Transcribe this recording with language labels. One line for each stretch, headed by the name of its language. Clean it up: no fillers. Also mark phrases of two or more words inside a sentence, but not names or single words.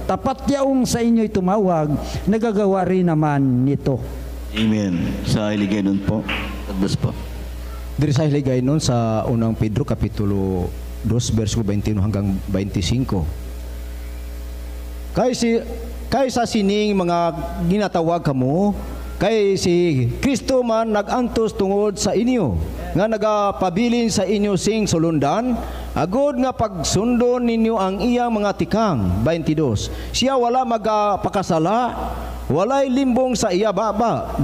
Filipino: Tapat yaong sa inyo'y tumawag, nagagawa rin naman nito. Amen. Sa iligay nun po.
English: God bless
Filipino: po.
Hiligaynon: Diri sa hiligay nun sa unang Pedro Kapitulo 2, versikulo 21 hanggang 25. Kaysa sining mga ginatawag kamo, kay si Kristo man nagantos tungod sa inyo, nga nagapabilin sa inyo sing sulundan, agod nga pagsundon ninyo ang iyang mga tikang. 22. Siya wala magapakasala, walay limbong sa iya baba.